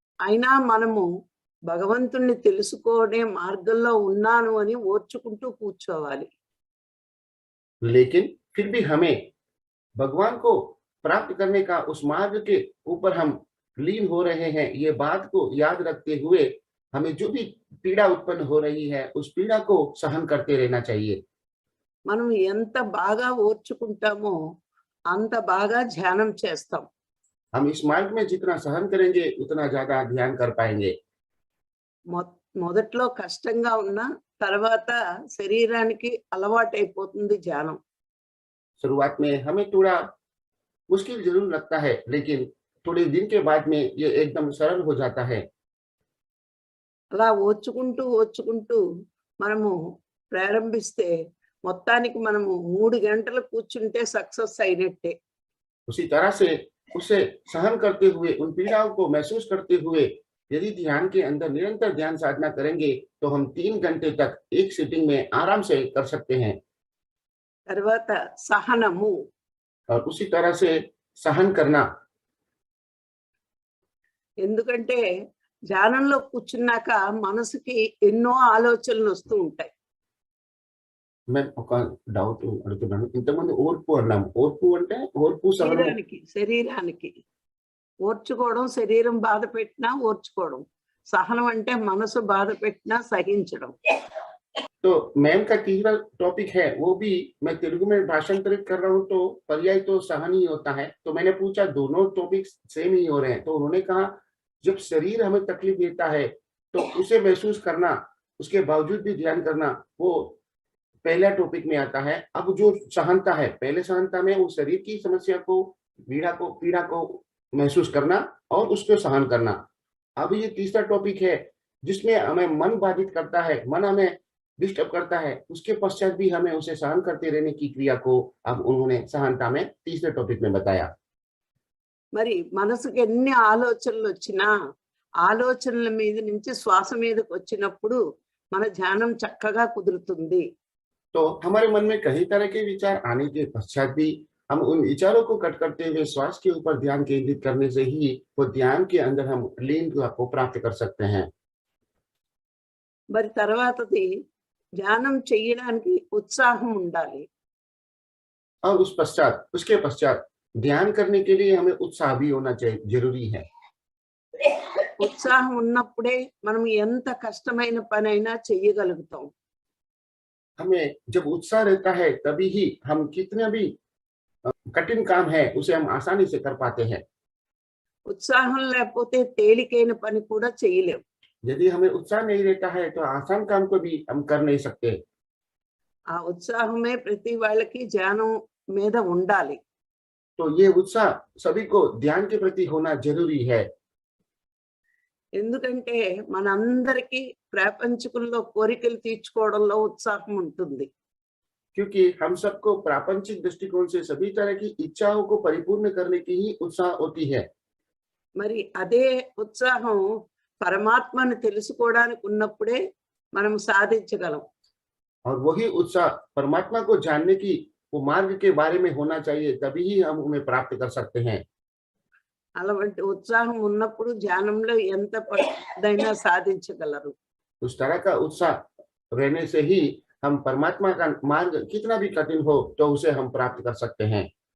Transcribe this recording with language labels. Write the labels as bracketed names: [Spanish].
[Telugu] అయినా మనము భగవంతుణ్ణి తెలుసుకోనే మార్గంలో ఉన్నాను అని ఓర్చుకుంటూ కూర్చోవాలి. [Hindi] लेकिन फिर भी हमें भगवान को प्राप्त करने का उस मार्ग के ऊपर हम लीन हो रहे हैं, ये बात को याद रखते हुए हमें जो भी पीड़ा उत्पन्न हो रही है उस पीड़ा को सहन करते रहना चाहिए। [Telugu] మనం ఎంత బాగా ఓర్చుకుంటామో అంత బాగా ధ్యానం చేస్తాం. [Hindi] हम इस मार्ग में जितना सहन करेंगे उतना ज्यादा ध्यान कर पाएंगे। [Telugu] మొదట్లో కష్టంగా ఉన్నా తర్వాత శరీరానికి అలవాటైపోతుంది ధ్యానం. [Hindi] शुरुआत में हमें थोड़ा मुश्किल जरूर लगता है, लेकिन थोड़े दिन के बाद में ये एकदम सरल हो जाता है। [Telugu] అలా ఓర్చుకుంటూ ఓర్చుకుంటూ మనము ప్రారంభిస్తే మొత్తానికి మనము 3 గంటలు కూర్చుంటే సక్సెస్ అయినట్టే. [Hindi] उसी तरह से उसे सहन करते हुए उन पीड़ाओं को महसूस करते हुए यदि ध्यान के अंदर निरंतर ध्यान साधना करेंगे तो हम 3 घंटे तक एक सिटिंग में आराम से कर सकते हैं। [Telugu] తర్వాత సహనము. [Hindi] और उसी तरह से सहन करना। [Telugu] ఎందుకంటే ధ్యానంలో కూర్చున్నాక మనసుకి ఎన్నో ఆలోచనలు వస్తూ ఉంటాయి. [Hindi] मैं [Telugu] ఒక డౌట్ అడుగుతున్నాను. ఇంతకుముందు ఓర్పు అన్నాము. ఓర్పు అంటే ఓర్పు సహనం. శరీరానికి ఓర్చుకోవడం, శరీరం బాధ పెట్టినా ఓర్చుకోవడం. సహనం అంటే మనసు బాధ పెట్టినా సహించడం. [Hindi] तो मैम का तीसरा टॉपिक है, वो भी मैं तेलुगु में भाषांतरित कर रहा हूँ, तो पर्याय तो सहन ही होता है। तो मैंने पूछा दोनों टॉपिक सेम ही हो रहे हैं, तो उन्होंने कहा जब शरीर हमें तकलीफ देता है तो उसे महसूस करना, उसके बावजूद भी ध्यान करना, वो पहला टॉपिक में आता है। अब जो सहनता है, पहले सहनता में वो शरीर की समस्या को, पीड़ा को महसूस करना और उसको सहन करना। अब ये तीसरा टॉपिक है जिसमें हमें मन बाधित करता है, मन हमें डिस्टर्ब करता है, उसके पश्चात भी हमें उसे सहन करते रहने की क्रिया को अब उन्होंने सहनता में तीसरे टॉपिक में बताया। [Telugu] మరి మనసుకి ఎన్ని ఆలోచనలు వచ్చినా ఆలోచనల మీద నుంచి శ్వాస మీదకి వచ్చినప్పుడు మన ధ్యానం చక్కగా కుదురుతుంది. [Hindi] तो हमारे मन में कई तरह के विचार आने के पश्चात भी हम उन विचारों को कट करते हुए श्वास के ऊपर ध्यान केंद्रित करने से ही वो ध्यान के अंदर हम लीन को प्राप्त कर सकते हैं। [Telugu] మరి తర్వాతది ధ్యానం చేయడానికి ఉత్సాహం ఉండాలి. [Hindi] और उसके पश्चात ध्यान करने के लिए हमें उत्साह भी होना चाहिए, जरूरी है। [Telugu] ఉత్సాహం ఉన్నప్పుడే మనం ఎంత కష్టమైన పనైనా చేయగలుగుతాం. [Hindi] हमें जब उत्साह रहता है तभी ही हम कितना भी कठिन काम है उसे हम आसानी से कर पाते हैं। [Telugu] ఉత్సాహం లేకపోతే తేలికైన పని కూడా చేయలేం. [Hindi] यदि हमें उत्साह नहीं रहता है तो आसान काम को भी हम कर नहीं सकते। [Telugu] ఆ ఉత్సాహమే ప్రతి వాళ్ళకి ధ్యానం మీద ఉండాలి. [Hindi] तो ये उत्साह सभी को ध्यान के प्रति होना जरूरी है। [Telugu] ఎందుకంటే మనందరికీ ప్రాపంచికంలో కోరికలు తీర్చుకోవడంలో ఉత్సాహం ఉంటుంది. [Hindi] क्योंकि हम सबको प्रापंचिक दृष्टिकोण से सभी तरह की इच्छाओं को परिपूर्ण करने की ही उत्साह होती है। [Telugu] మరి అదే ఉత్సాహం పరమాత్మను తెలుసుకోవడానికి ఉన్నప్పుడే మనం సాధించగలం. [Hindi] और वही उत्साह परमात्मा को जानने की वो मार्ग के बारे में होना चाहिए, तभी ही हम उन्हें प्राप्त कर सकते हैं। [Telugu] అలాంటి ఉత్సాహం ఉన్నప్పుడు ధ్యానంలో ఎంత పదైనా సాధించగలరు. [Hindi] उस तरह का उत्साह रहने से ही हम परमात्मा का मार्ग कितना भी कठिन हो तो उसे हम प्राप्त कर सकते हैं।